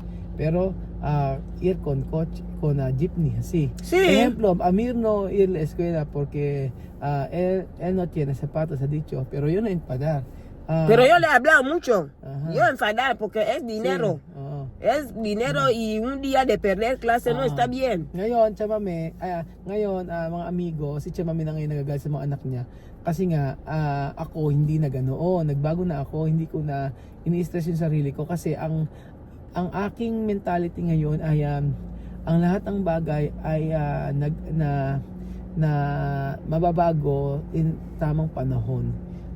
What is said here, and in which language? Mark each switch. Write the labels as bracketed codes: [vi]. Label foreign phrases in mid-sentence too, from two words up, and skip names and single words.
[es] Pero ir con coche, con jeepney, así. Sí. Ejemplo, Amir no ir a la escuela porque él no tiene zapatos, ha dicho, pero yo no enfadar. Pero yo le he hablado mucho. Yo enfadar porque es dinero. Sí. Es dinero y un día de perder clase no está bien. [tl] Ngayon, Chamame, mga amigo, si Chamame na ngayon nagagalit sa mga anak niya. Kasi nga, ako hindi na ganoon. Nagbago na ako, hindi ko na ini-stress yung sarili ko. Kasi ang aking mentality ngayon ay ang lahat ng bagay ay na mababago in tamang panahon.